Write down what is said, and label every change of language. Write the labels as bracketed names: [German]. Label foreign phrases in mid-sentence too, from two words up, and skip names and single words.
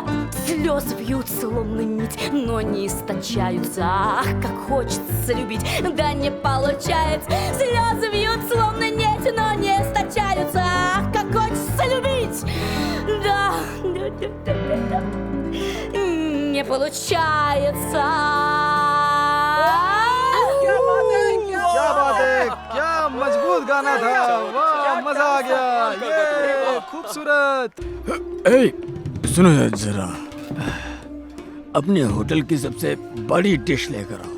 [Russian] Слезы бьют словно нить, но не источаются. Ах, как хочется любить, да не получается. Слезы бьют словно нить, но не источаются. Ах, как хочется любить, да, не получается. [Hindi] क्या बात है, क्या मजबूत गाना था, वाह मजा आ गया, ये खूबसूरत। सुनो जरा, अपने होटल की सबसे बड़ी डिश लेकर आओ।